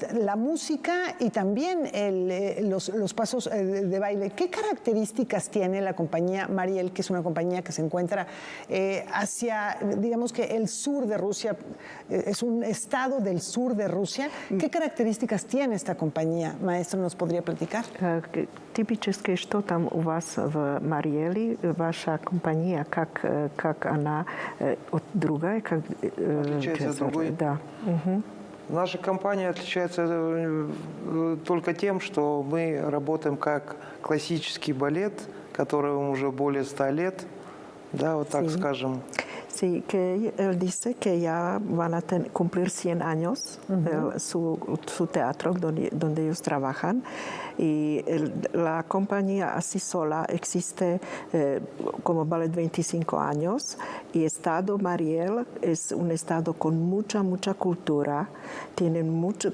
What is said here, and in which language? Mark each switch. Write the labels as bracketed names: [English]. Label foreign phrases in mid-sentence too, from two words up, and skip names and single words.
[Spanish] La música y también los pasos de baile. ¿Qué características tiene la compañía Mariel, que es una compañía que se encuentra hacia, digamos que el sur de Rusia, es un estado del sur de Rusia? ¿Qué características tiene esta compañía? Maestro, ¿nos podría platicar? [Russian] Типически, что там у вас в Мариэле, ваша компания, как она от другая? Как, отличается от другой? Да. Угу. Наша компания отличается только тем, что мы работаем как классический балет, которому уже более 100 лет, да, вот так скажем. [Spanish] Sí, que él dice que ya van a cumplir 100 años su teatro donde ellos trabajan y la compañía así sola existe como ballet 25 años y Estado Mariel es un estado con mucha cultura, tienen mucho.